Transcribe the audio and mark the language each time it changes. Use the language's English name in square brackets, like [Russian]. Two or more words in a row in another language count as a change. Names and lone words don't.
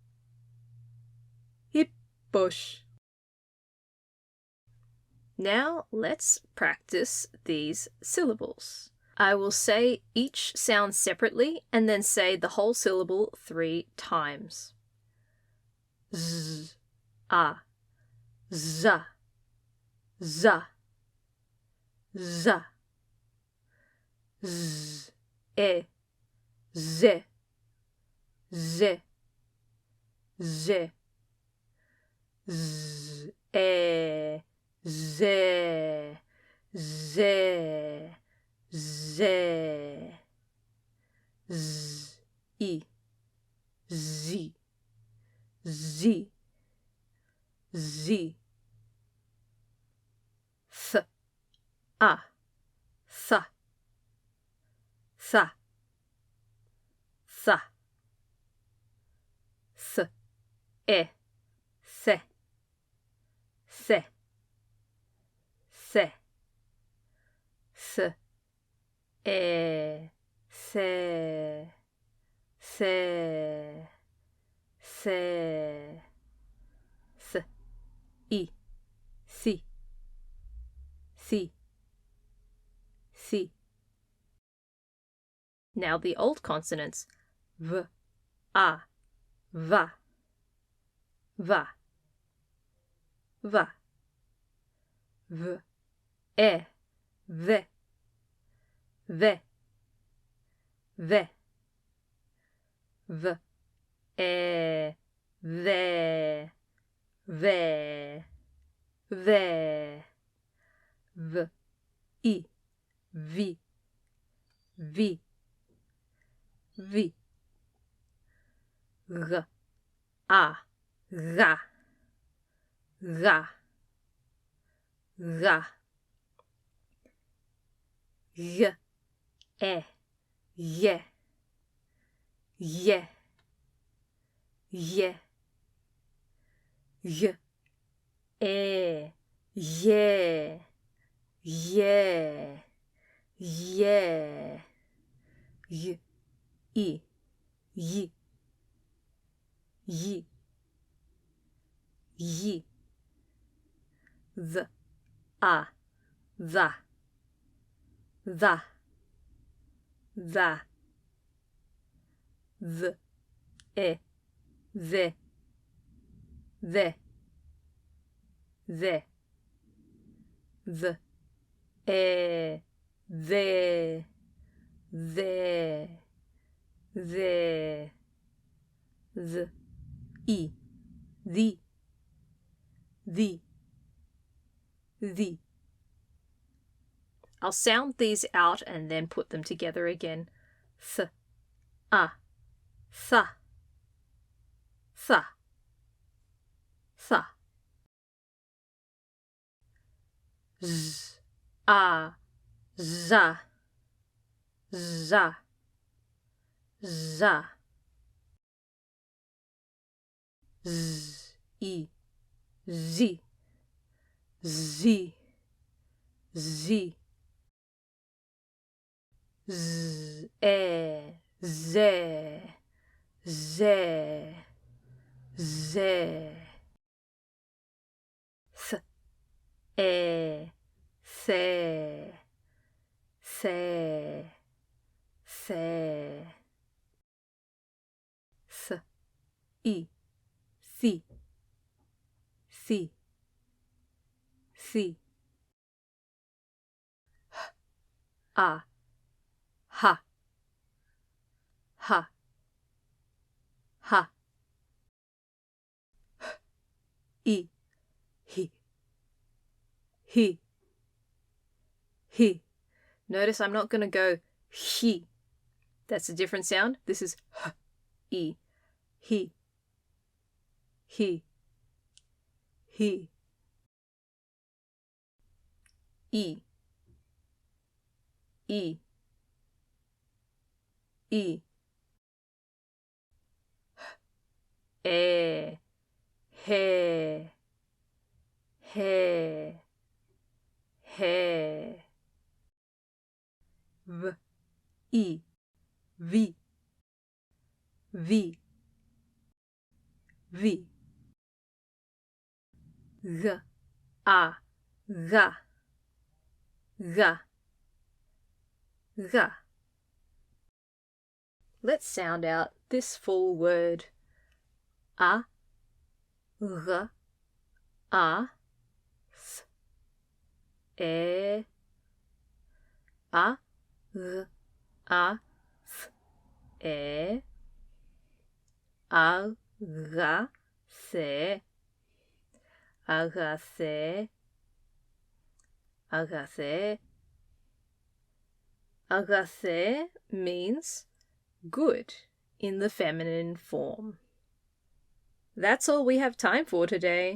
[English] Hippos. Now let's practice these syllables. I will say each sound separately and then say the whole syllable 3 times. Z, a, za, za, za, z, e, ze, ze, ze, z, e, ze, ze, ze, z, I, zi, zi, zi, th, a, tha, tha, tha, th, e, the, the, the, th, e, the, the, the, th, I, thi, thi, thi. Now the old consonants, v, a, va, va, va, v, ve, ve, ve, ve, v, ve, ve, ve, v, I, vi, vi, vi, g, a, ga, ga, ga, g, e, ye, ye, ye, y, e, ye, ye, ye, y, I, yi, yi, yi, th, a, tha, tha, tha, th, e, the, the, the, th, e, the, the, the, th, I, the, the. I'll sound these out and then put them together again. Th, a, tha, tha, tha. Z, a, za, za, za. Z, I, zi, zi, zi. Z, e, ze, ze, ze. Th, e, the, the, the. Th, I, thi, thi, thi. A, ha, ha, ha. I, he, he. Notice I'm not going to go he. That's a different sound. This is h, I, he, he, he. I, I, I. E, he, he, he. V, I, vi, vi, vi. G, a, ga, ga, ga. Let's sound out this full word. A, g, a, th, e, a, g, a, th, e, a, ga, se, [Greek] αγαθέ, αγαθέ. [English] Αγαθέ means good in the feminine form. That's all we have time for today.